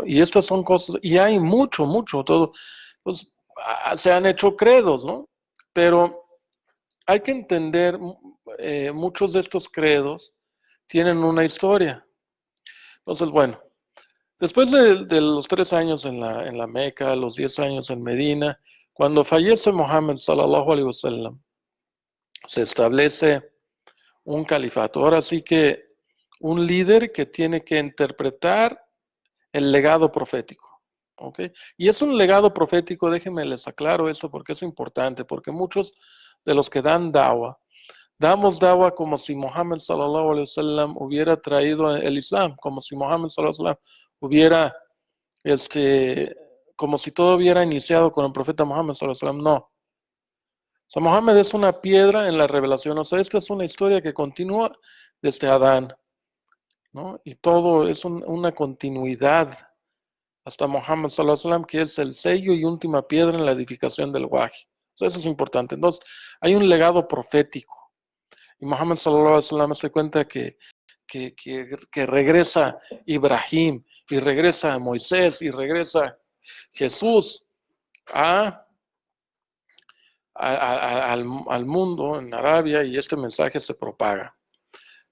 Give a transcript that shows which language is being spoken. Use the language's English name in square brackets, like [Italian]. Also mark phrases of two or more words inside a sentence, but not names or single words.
[Spanish] Y estas son cosas, y hay mucho, todo, pues se han hecho credos, ¿no? Pero hay que entender, muchos de estos credos tienen una historia. Entonces, bueno, después de los 3 años en la Meca, los 10 años en Medina, cuando fallece Muhammad [Arabic] صلى الله عليه وسلم, [Spanish] se establece un califato. Ahora sí que un líder que tiene que interpretar el legado profético. ¿Ok? Y es un legado profético, déjenme les aclaro esto porque es importante, porque muchos de los que dan dawa, damos dawa como si Muhammad [Arabic] صلى الله عليه وسلم [Spanish] hubiera traído el Islam, como si Muhammad [Arabic] صلى الله عليه وسلم [Spanish] hubiera, como si todo hubiera iniciado con el profeta Muhammad [Arabic] صلى الله عليه وسلم. [Spanish] No. O sea, Mohammed es una piedra en la revelación. O sea, esta es una historia que continúa desde Adán, ¿no? Y todo es una continuidad hasta Muhammad [Arabic] صلى الله عليه وسلم, [Spanish] que es el sello y última piedra en la edificación del Wahy. O sea, eso es importante. Entonces, hay un legado profético. Y Muhammad [Arabic] صلى الله عليه وسلم [Spanish] se cuenta que regresa Ibrahim, y regresa Moisés, y regresa Jesús al mundo en Arabia, y este mensaje se propaga.